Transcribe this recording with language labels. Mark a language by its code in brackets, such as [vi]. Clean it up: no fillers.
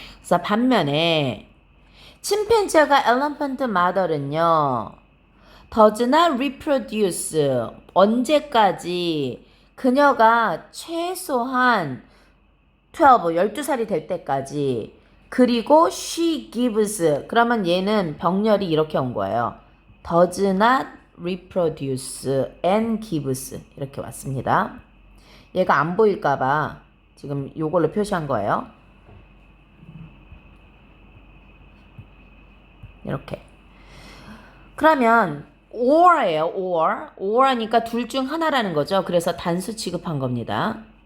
[ko] 그래서 반면에 침팬지가 [en] elephant mother [ko] 는요. [en] does not reproduce. [ko] 언제까지 그녀가 최소한 12살이 될 때까지 그리고 [en] she gives. [ko] 그러면 얘는 병렬이 이렇게 온 거예요. [en] does not reproduce and gives [ko] 이렇게 왔습니다. 얘가 안 보일까봐 지금 요걸로 표시한 거예요. 이렇게. 그러면 or예요. or 하니까 둘 중 하나라는 거죠. 그래서 단수 취급한 겁니다.